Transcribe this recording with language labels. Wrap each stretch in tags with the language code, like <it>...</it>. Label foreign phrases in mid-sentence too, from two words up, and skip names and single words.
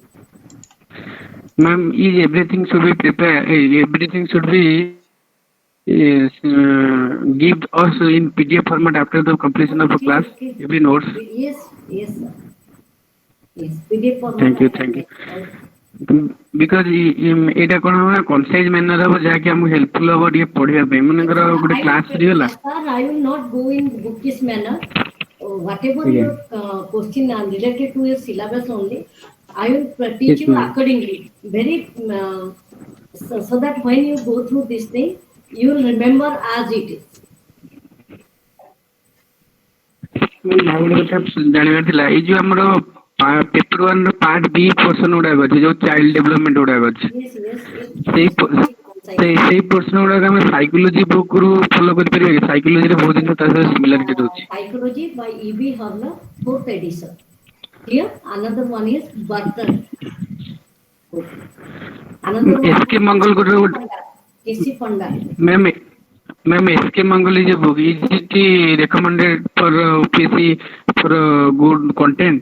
<en>Ma'am, is everything should be prepared? Everything should be give us in PDF format after the completion of a class. Okay. Every notes. Yes, yes, sir. Yes, PDF format. Thank you, thank you. Because</en> <or>ଏଇଟା କ'ଣ ହବ ନା</or> <en>concise manner</en> <or>ହବ ଯାହାକି ଆମକୁ ହେଲ୍ପଫୁଲ୍ ହବ ଟିକେ ପଢିବା ପାଇଁ ମନେକର ଗୋଟେ କ୍ଲାସ୍ ସରିଗଲା.</or> <en>Sir, I will not go in bookish manner. Whatever Yeah. your question are related to your syllabus only, I will teach Yes, you ma'am. accordingly. Very so that when you go through this thing, you will remember as it is.</en> <or>ଆଉ ଗୋଟେ କଥା ଜାଣିବାର ଥିଲା ଏଇ ଯୋଉ ଆମର ପେପର 1 ର</or> <en>part B portion</en> <or>ଗୁଡାକ ଅଛି ଯୋଉ</or> <en>child development</en> <or>ଗୁଡାକ ଅଛି</or> <en>Yes, yes.</en> <or>ସେଇ ପୋର୍ସନ ଗୁଡାକ ଆମେ</or> <en>psychology book</en> <or>ରୁ ଫଲୋ କରିପାରିବା କି ସାଇକୋଲୋଜି ରେ ବହୁତ ଜିନିଷ ତା ସହିତ ସିମିଲାରିଟି ରହୁଛି.</or> <en>Psychology by E.B. Harner, 4th edition. Here, another one is Burton. Another one S.K. Mangal ଗୋଟେ K.C. Panda. Ma'am, S.K. Mangal is a book. Is it recommended for UPSC for good content?</en>